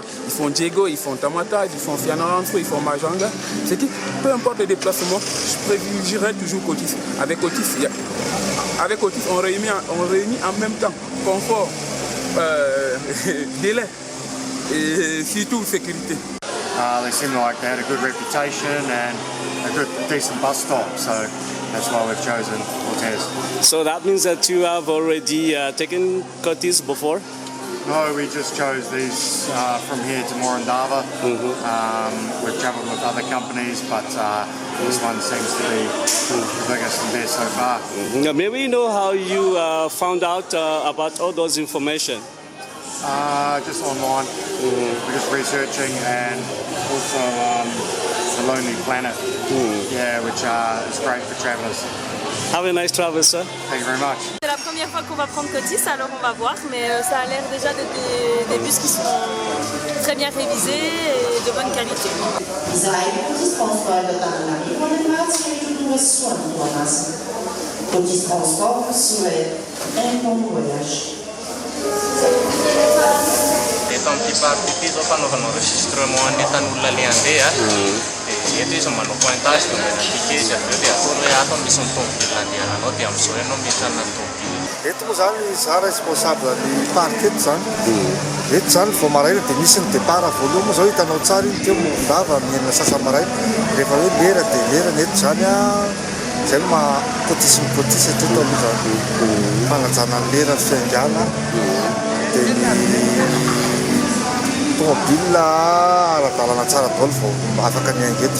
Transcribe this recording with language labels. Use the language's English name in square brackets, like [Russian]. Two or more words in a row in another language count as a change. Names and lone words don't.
[French] Ils font Diego, ils font Tamata, ils font Fianarantsoa, ils font Majanga. C'est qui, peu importe le déplacement, je privilégierai toujours Cotis. Avec Cotis, on réunit en même temps confort, délai et surtout sécurité. [English] They seem like they had a good reputation and a decent bus stop, so that's why we've chosen Cortez. So that means that you have already taken Cotis before? No, we just chose these from here to Morondava. We've travelled with other companies, but this one seems to be the biggest and best so far. May we know how you found out about all those information? Just online. We're just researching, and also the Lonely Planet, which is great for travellers. Have a nice travel, sir. Thank you very much. [French] C'est la première fois qu'on va prendre Cotis, alors on va voir, mais ça a l'air déjà des bus qui sont très bien révisés et de bonne qualité. Cotis Transport vous souhaite un bon voyage. [Malagasy] tamin'ity party ity zao fanaovana enregistrement nentan'olona le andeha dia eto izy manao pointage dia menatike izy avy eo dia ataony hoe ato misy ny tomobile andehananao dia amin'izao ianao mitrana ny tomobile. Eto moa zany za responsable ny party eto zany. Eto zany vao maraina dia misy ny départ voaloha moa zao hitanao tsara iny teo mondava mienina sasa-maraina rehefa hoe lera dia lera ny eto zany zay makotisy mikotisy hatreto aloha zany fanajana ny lera ny fiangana dia ny tomobile ara-dalana tsara daholo vao afaka miainga eto.